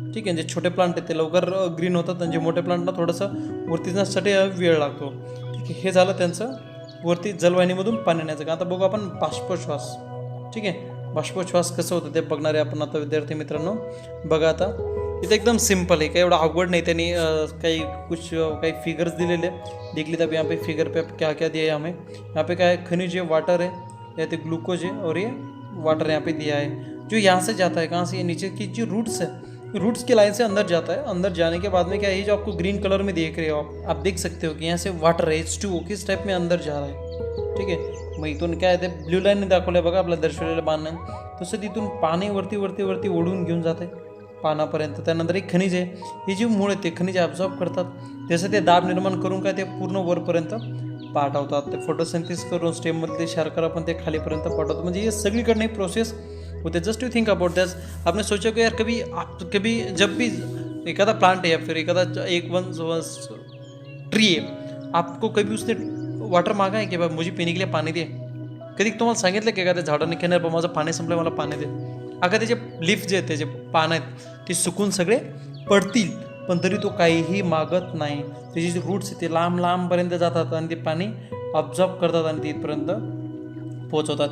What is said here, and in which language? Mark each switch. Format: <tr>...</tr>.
<mr>ठीक आहे. जे छोटे प्लांट आहेत ते लवकर ग्रीन होतात आणि जे मोठे प्लांटला थोडंसं वरती जाण्यासाठी वेळ लागतो. ठीक आहे. हे झालं त्यांचं वरती जलवाहिनीमधून पाणी नेण्याचं का. आता बघू आपण बाष्पोच्छ्वास. ठीक आहे. बाष्पोच्छ्वास कसं होतं ते बघणारे आपण आता विद्यार्थी मित्रांनो. बघा आता इथं एकदम सिंपल आहे, काही एवढं अवघड नहीं. त्यांनी काही फिगर्स दिलेले,</mr> <hi>देख लीजिए अब यहाँ पे फिगर पे क्या क्या दिया है हमें. यहाँ पे क्या है, खनिज है, वाटर है, या तो ग्लूकोज है और ये वाटर यहाँ पे दिया है, जो यहाँ से जाता है कहाँ से, ये नीचे की जो रूट्स है, रूट्स की लाइन से अंदर जाता है. अंदर जाने के बाद में क्या है, ये जो आपको ग्रीन कलर में देख रहे हो आप देख सकते हो कि यहाँ से वाटर है H2O किस टाइप में अंदर जा रहा है.</hi> <mr>ठीक आहे. मग इथून काय ते ब्ल्यू लाईनने दाखवलं बघा आपल्या दर्शवलेल्या बाणाने, तसं तिथून पाणी वरती ओढून घेऊन जाते पानापर्यंत. त्यानंतर एक खनिज आहे, ही जी मूळ आहे ते खनिज ॲब्झॉर्ब करतात, जसं ते दाब निर्माण करून काय ते पूर्ण वरपर्यंत पाठवतात. ते फोटोसिंथेसिस करून स्टेममधले शर्करा पण ते खालीपर्यंत पाठवतात. म्हणजे हे सगळीकडनं एक प्रोसेस होते.</mr> <en>Just you think about that.</en> <hi>आपने सोचा कि यार कभी जब भी एखादा प्लांट है या फिर एखादा एक वन ट्री है, आपको कभी उसने वाटर मांगा है की बाबा मुझे पीने के लिए</hi> <mr>पाणी दे. कधी तुम्हाला सांगितलं की एखाद्या झाडाने की नाही माझं पाणी संपलं मला पाणी दे. अगं त्याचे लीफ जे आहेत त्याचे पानं आहेत ते सुकून सगळे पडतील पण तरी तो काहीही मागत नाही. त्याचे जे रूट्स आहेत ते लांबपर्यंत जातात आणि ते पाणी ऑब्झॉर्ब करतात आणि तिथपर्यंत पोहोचवतात.</mr>